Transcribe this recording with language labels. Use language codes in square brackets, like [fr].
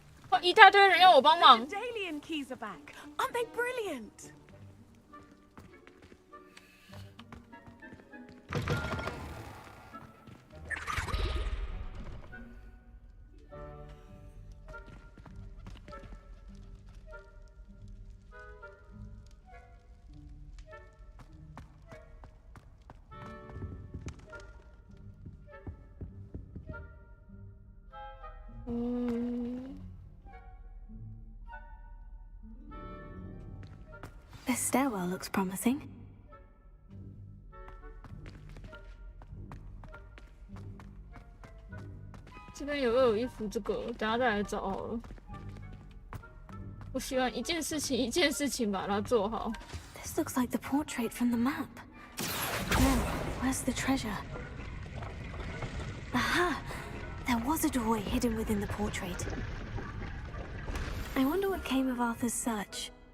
[zh] Oh, 一大堆人要我帮忙。 [en] The Dalian keys are back. Aren't they brilliant? This stairwell looks promising. [zh] 这边有一幅这个，等下再来找好了。我喜欢一件事情一件事情把它做好。 [en] This looks like the portrait from the map. No, where's the treasure? Aha! There was a doorway hidden within the portrait. I wonder what came of Arthur's search.